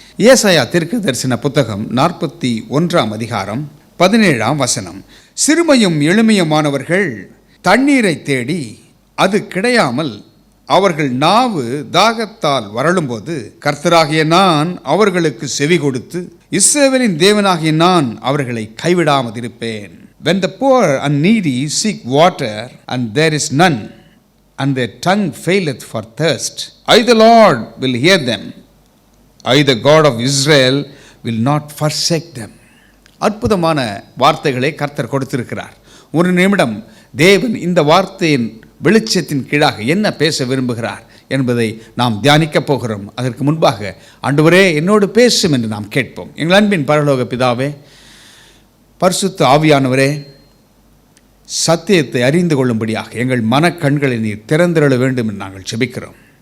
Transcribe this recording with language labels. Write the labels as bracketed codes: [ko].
[ta] ஏசாயா தீர்க்கதரிசன புத்தகம் 41 அதிகாரம் 17 வசனம். சிறுமையும் எளிமையுமானவர்கள் தண்ணீரை தேடி அது கிடையாமல் அவர்கள் நாவு தாகத்தால் வரலும்போது கர்த்தராகிய நான் அவர்களுக்கு செவி கொடுத்து இஸ்ரவேலின் தேவனாகிய நான் அவர்களை கைவிடாமல் இருப்பேன். [en] When the poor and needy seek water and there is none, and their tongue faileth for thirst, I the Lord will hear them. I the God of Israel will not forsake them. [ta] அற்புதமான வார்த்தைகளை கர்த்தர் கொடுத்திருக்கிறார். ஒரு நிமிடம் தேவன் இந்த வார்த்தையின் வெளிச்சத்தின் கீழாக என்ன பேச விரும்புகிறார் என்பதை நாம் தியானிக்கப் போகிறோம். அதற்கு முன்பாக ஆண்டவரே என்னோடு பேசும் என்று நாம் கேட்போம். எங்கள் அன்பின் பரலோக பிதாவே, பரிசுத்த ஆவியானவரே, சத்தியத்தை அறிந்து கொள்ளும்படியாக எங்கள் மனக்கண்களை நீர் திறந்திரள வேண்டும் என்று நாங்கள் ஜெபிக்கிறோம்.